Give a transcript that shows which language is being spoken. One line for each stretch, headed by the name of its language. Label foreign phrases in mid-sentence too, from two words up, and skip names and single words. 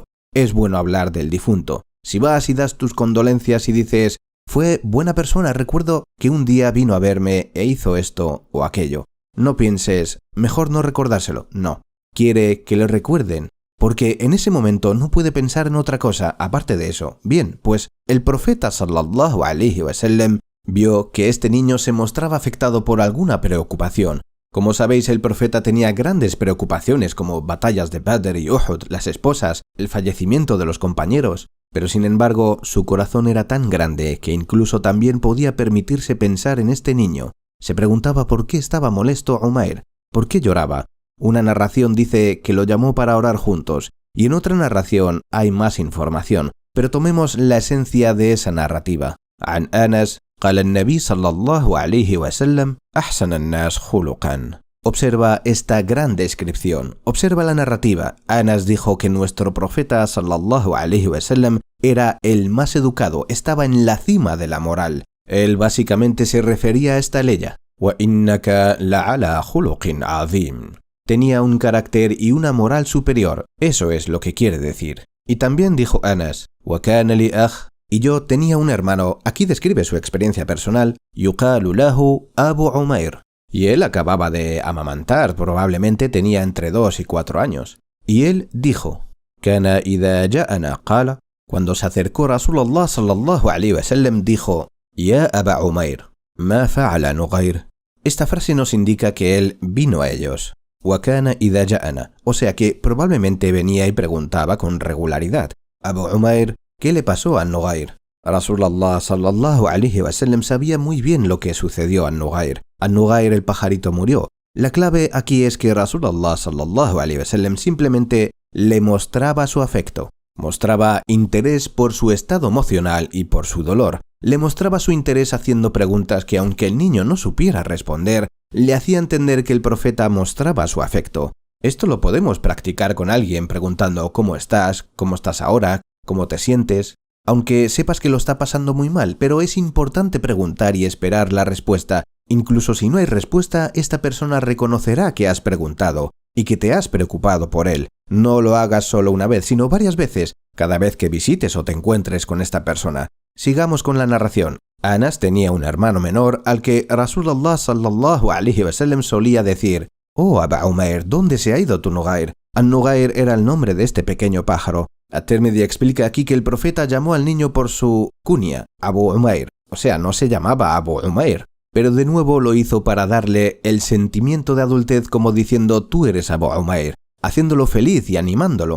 Spanish: Es bueno hablar del difunto. Si vas y das tus condolencias y dices: fue buena persona, recuerdo que un día vino a verme e hizo esto o aquello. No pienses, mejor no recordárselo. No. Quiere que le recuerden porque en ese momento no puede pensar en otra cosa aparte de eso. Bien, pues el profeta
Arabic: صلى الله عليه وسلم
Spanish: vio que este niño se mostraba afectado por alguna preocupación. Como sabéis, el profeta tenía grandes preocupaciones como batallas de Badr y Uhud, las esposas, el fallecimiento de los compañeros, pero sin embargo su corazón era tan grande que incluso también podía permitirse pensar en este niño. Se preguntaba por qué estaba molesto Umair, por qué lloraba. Una narración dice que lo llamó para orar juntos, y en otra narración hay más información, pero tomemos la esencia de esa narrativa.
Arabic: An Anas قال النبي صلى الله عليه وسلم أحسن الناس خلقا.
Spanish: Observa esta gran descripción, observa la narrativa. Anas dijo que nuestro profeta
Arabic: صلى الله عليه وسلم
Spanish: era el más educado, estaba en la cima de la moral. Él básicamente se refería a esta ley.
Arabic: وَإِنَّكَ لَعَلَى خُلُقٍ عَظِيمٍ.
Spanish: Tenía un carácter y una moral superior, eso es lo que quiere decir. Y también dijo Anas,
Arabic: وَكَانَ لِي أَخ.
Spanish: Y yo tenía un hermano, aquí describe su experiencia personal,
Arabic: يُقَالُ لَهُ أَبُو عُمَيْرٍ.
Spanish: Y él acababa de amamantar, probablemente tenía entre 2 y 4 años. Y él dijo,
Arabic: كَانَ إِذَا جَاءَنَا قَالَ.
Spanish: Cuando se acercó
Arabic: رسول الله صلى الله عليه وسلم
Spanish: dijo,
Arabic: يَا أَبَا عُمَيْرٍ مَا فَعَلَ نُغَيْرٍ.
Spanish: Esta frase nos indica que él vino a ellos.
Arabic: وَكَانَ إِذَا جَاءَنَا.
Spanish: O sea que probablemente venía y preguntaba con regularidad. Abu Umair, ¿qué le pasó a Nugair?
Arabic: رسول الله صلى الله عليه وسلم
Spanish: sabía muy bien lo que sucedió a Nugair. A Nugair el pajarito murió. La clave aquí es que
Arabic: رسول الله صلى الله عليه وسلم
Spanish: simplemente le mostraba su afecto. Mostraba interés por su estado emocional y por su dolor. Le mostraba su interés haciendo preguntas que, aunque el niño no supiera responder, le hacía entender que el profeta mostraba su afecto. Esto lo podemos practicar con alguien preguntando ¿cómo estás ahora? ¿Cómo te sientes? Aunque sepas que lo está pasando muy mal, pero es importante preguntar y esperar la respuesta. Incluso si no hay respuesta, esta persona reconocerá que has preguntado y que te has preocupado por él. No lo hagas solo una vez, sino varias veces, cada vez que visites o te encuentres con esta persona. Sigamos con la narración. Anas tenía un hermano menor al que
Arabic: رسول الله صلى الله عليه وسلم
Spanish: solía decir, «Oh, Aba Umair, ¿dónde se ha ido tu Nugair?» An-Nugair era el nombre de este pequeño pájaro. At-Tirmidhi explica aquí que el profeta llamó al niño por su kunya, Abu Umair, o sea, no se llamaba Abu Umair, pero de nuevo lo hizo para darle el sentimiento de adultez como diciendo tú eres Abu Umair, haciéndolo feliz y animándolo.